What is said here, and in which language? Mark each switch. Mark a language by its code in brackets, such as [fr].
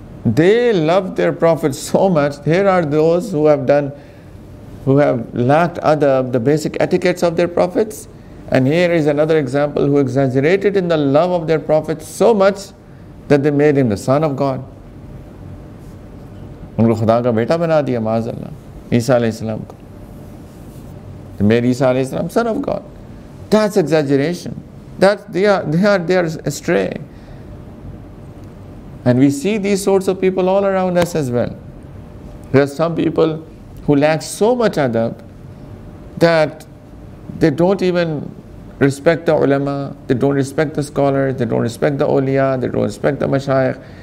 [en] They love their prophets so much. Here are those who have lacked adab, the basic etiquettes of their prophets. And here is another example who exaggerated in the love of their prophets so much that they made him the son of God. [hi] उनको खुदा का बेटा बना दिया माज़अल्लाह, ईसा अलैहि सलाम को. [en] They made Isa अलैहि सलाम son of God. That's exaggeration. They are astray. And we see these sorts of people all around us as well. There are some people who lack so much adab that they don't even respect the ulama, they don't respect the scholars, they don't respect the awliya, they don't respect the mashayikh.